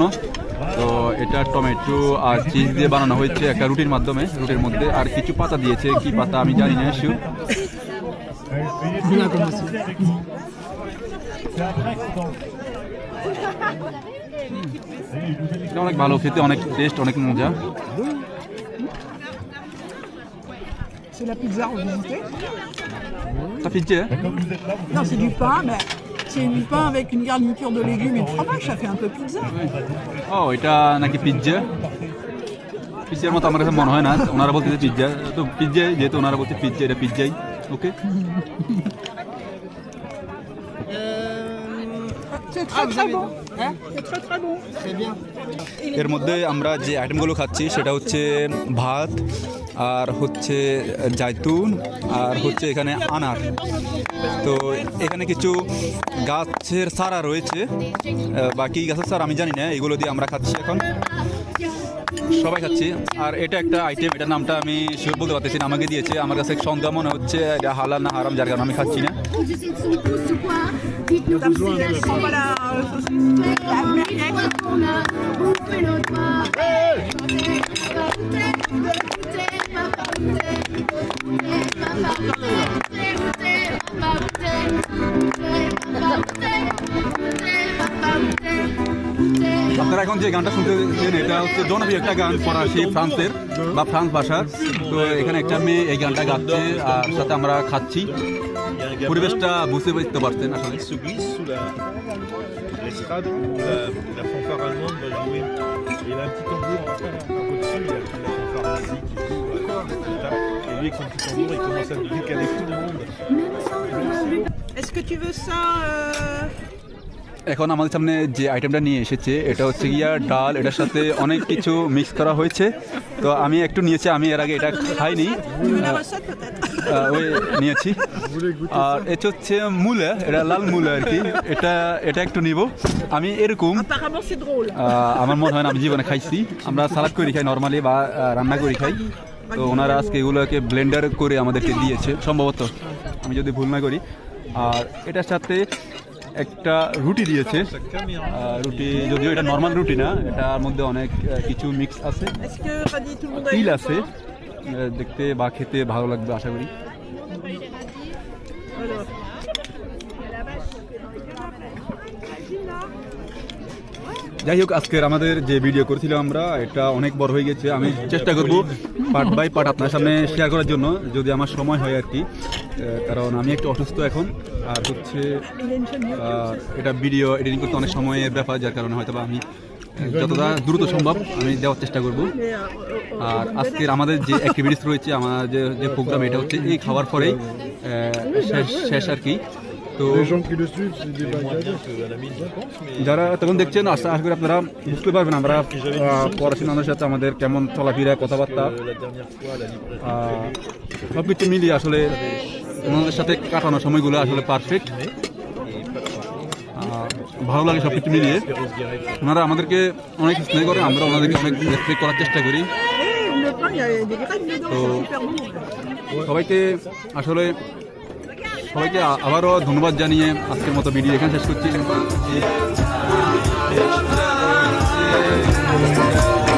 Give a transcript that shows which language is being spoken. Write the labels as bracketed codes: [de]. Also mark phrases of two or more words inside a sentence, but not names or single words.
[bn] তো এটা টমেটো আর চিজ দিয়ে বানানো হয়েছে একটা রুটির মাধ্যমে। রুটির মধ্যে আর কিছু পাতা দিয়েছে, কি পাতা আমি জানি না। এটা অনেক ভালো খেতে, অনেক টেস্ট, অনেক মজা। [fr] C'est la pizza remontée. Ça fait dire? Non, c'est du pain, mais c'est du pain avec une garniture de légumes et de fromage, ça fait un peu pizza. [bn] ও এটা নাকি পিৎজা, পিৎজার মতো আমার কাছে মনে হয় না। ওনারা বলতেছে পিৎজা, তো পিৎজা যেহেতু ওনারা বলছে পিৎজা, এটা পিৎজাই। ওকে, [fr] C'est très très bon. C'est très très bon. C'est bien. [bn] এর মধ্যে আমরা যে আইটেমগুলো খাচ্ছি সেটা হচ্ছে ভাত, আর হচ্ছে জাইতুন, আর হচ্ছে এখানে আনার। তো এখানে কিছু গাছের চারা রয়েছে, বাকি গাছের চারা আমি জানি না। এগুলো দিয়ে আমরা খাচ্ছি এখন, সবাই খাচ্ছি। আর এটা একটা আইটেম, এটার নামটা আমি শিওর বলতে পারতেছি না, আমাকে দিয়েছে। আমার কাছে সন্দেহ মনে হচ্ছে এটা হালাল না হারাম, যার কারণে আমি খাচ্ছি না। [fr] Voilà, la merguez. [bn] আপনারা এখন যে গানটা শুনতেছেন এটা হচ্ছে জনপ্রিয় একটা গান, ফরাসি, ফ্রান্সের বা ফ্রান্স ভাষার। তো এখানে একটা মেয়ে এই গানটা গাচ্ছে, আর সাথে আমরা খাচ্ছি। পরিবেশটা বুঝতে পারছেন আসলে। [fr] Il se glisse sous l'estrade où la fanfare allemande va jouer. Et il a un petit tambour au-dessus, il a la fanfare nazie qui joue. Et lui avec son petit tambour, il commence à décaler tout le monde. Est-ce que tu veux ça [bn] এখন আমাদের সামনে যে আইটেমটা নিয়ে এসেছে এটা হচ্ছে গিয়া ডাল, এটার সাথে অনেক কিছু মিক্স করা হয়েছে। তো আমি একটু নিয়েছি, আমি এর আগে এটা খাইনি, [fr] la recette peut-être? [bn] ওই নিয়েছি। আর এটা হচ্ছে মূলা, এটা লাল মূলা আর কি। এটা একটু নিব আমি। এরকম [fr] Apparemment c'est drôle. [bn] আমার মনে হয় না আমি জীবনে খাইছি। আমরা সালাদ করে খাই নর্মালি, বা রান্না করে খাই। তো ওনারা আজকে এগুলোকে ব্লেন্ডার করে আমাদেরকে দিয়েছে সম্ভবত, আমি যদি ভুল না করি। আর এটার সাথে একটা রুটি দিয়েছে। রুটি যদিও এটা নর্মাল রুটি না, এটার মধ্যে অনেক কিছু মিক্স আছে, [fr] Est-ce que Radi, tout le monde a [bn] তিল [fr] eu [bn] আছে। [fr] faim? [bn] দেখতে বা খেতে ভালো লাগবে আশা করি। [fr] Alors. [bn] যাই হোক, আজকের আমাদের যে ভিডিও করেছিলাম আমরা, এটা অনেক বড় হয়ে গেছে। আমি চেষ্টা করব [en] part by part [bn] আপনার সামনে শেয়ার করার জন্য, যদি আমার সময় হয় আর কি। কারণ আমি একটু অসুস্থ এখন, আর হচ্ছে এটা [en] video editing [bn] করতে অনেক সময়ের ব্যাপার, যার কারণে হয়তো বা আমি যতটা দ্রুত সম্ভব আমি দেওয়ার চেষ্টা করব। আর আজকের আমাদের যে অ্যাক্টিভিটিস রয়েছে, আমাদের যে প্রোগ্রাম, এটা হচ্ছে এই খাওয়ার পরেই শেষ আর কি। তো [fr] Les gens qui le suivent, c'est des Mais moins bien Bangladais. qu'à la mine, je pense, mais [bn] যারা তখন দেখছেন আশা করি আপনারা বুঝতে পারবেন আমরা পড়াশোনার সাথে আমাদের কেমন চলাফেরা কথাবার্তা [fr] la dernière fois, la librairie [bn] সব কিছু মিলিয়ে আসলে ওনাদের সাথে কাটানো সময়গুলো আসলে পারফেক্ট, [fr] et pas de changement. [bn] ভালো লাগে সব কিছু মিলিয়ে। Perros Guéret, ওনারা আমাদেরকে অনেক স্নেহ করে, আমরা ওনাদেরকে অনেক রেসপেক্ট করার চেষ্টা করি। [fr] Et le pain, il y a des graines dedans, Oh. c'est super bon. [bn] সবাইকে আসলে সবাইকে আবারও ধন্যবাদ জানিয়ে আজকের মতো ভিডিও এখানে শেষ করছি।